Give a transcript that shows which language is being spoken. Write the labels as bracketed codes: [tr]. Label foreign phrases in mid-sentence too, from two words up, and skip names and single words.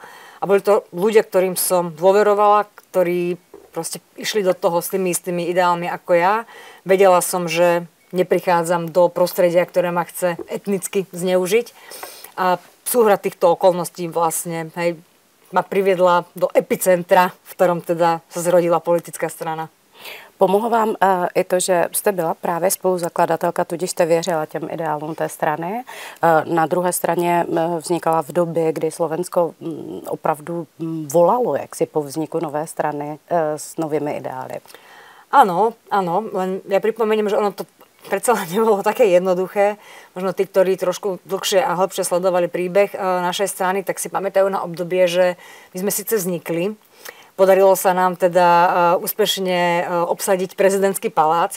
[sk] A boli to ľudia, ktorým som dôverovala, ktorí proste išli do toho s tými istými ideálmi ako ja. Vedela som, že neprichádzam do prostredia, ktoré ma chce etnicky zneužiť. A súhra týchto okolností vlastne ma priviedla do epicentra, v ktorom teda sa zrodila politická strana. [cs] Pomohlo vám i to, že jste byla právě spoluzakladatelka, tudíž jste věřila těm ideálům té strany. Na druhé straně vznikala v době, kdy Slovensko opravdu volalo jaksi po vzniku nové strany s novými ideály. [sk] Áno, len ja pripomeniem, že ono to predsa len nebolo také jednoduché. Možno tí, ktorí trošku dlhšie a hĺbšie sledovali príbeh našej strany, tak si pamätajú na obdobie, že my sme síce vznikli. Podarilo sa nám teda úspešne obsadiť prezidentský palác.